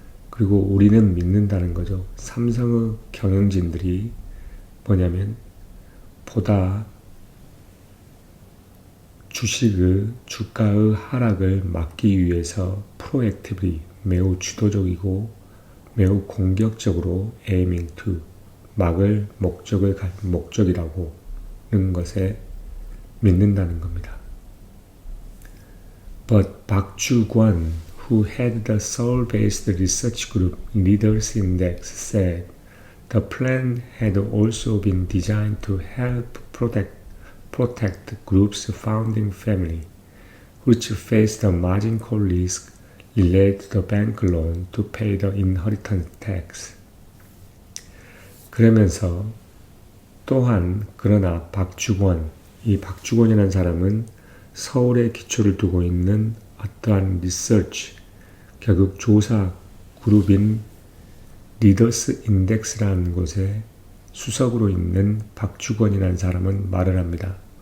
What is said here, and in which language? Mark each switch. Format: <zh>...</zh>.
<ko>그리고 우리는 믿는다는 거죠. 삼성의 경영진들이 뭐냐면 보다 주식의 주가의 하락을 막기 위해서 프로액티브리 매우 주도적이고 매우 공격적으로</ko> <en>aiming to</en> <ko>막을 목적이라고 하는 것에 믿는다는 겁니다.</ko> <en>But Park Ju-kwon, who had the Seoul-based research group Leaders Index, said the plan had also been designed to help protect the group's founding family, which faced a margin call risk related to the bank loan to pay the inheritance tax.</en> <ko>그러면서 또한 그러나 이 박주권이라는 사람은 서울에 기초를 두고 있는 어떠한 리서치, 결국 조사 그룹인 리더스 인덱스라는 곳에 수석으로 있는 박주권이라는 사람은 말을 합니다.</ko>